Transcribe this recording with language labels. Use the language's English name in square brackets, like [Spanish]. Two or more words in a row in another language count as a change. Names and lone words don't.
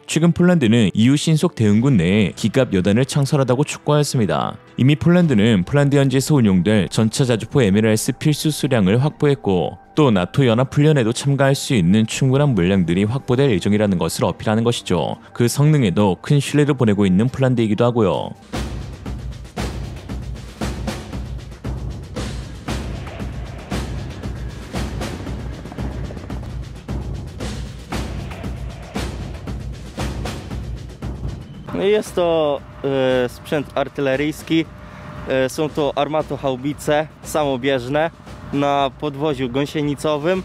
[Korean] 최근 폴란드는 EU 신속 대응군 내에 기갑 여단을 창설하다고 촉구하였습니다. 이미 폴란드는 폴란드 현지에서 운용될 전차 자주포 MLRS 필수 수량을 확보했고 또 나토 연합훈련에도 참가할 수 있는 충분한 물량들이 확보될 예정이라는 것을 어필하는 것이죠. 그 성능에도 큰 신뢰를 보내고 있는 폴란드이기도 하고요. [Polish] Jest to sprzęt artyleryjski, są to armatohaubice samobieżne na podwoziu gąsienicowym.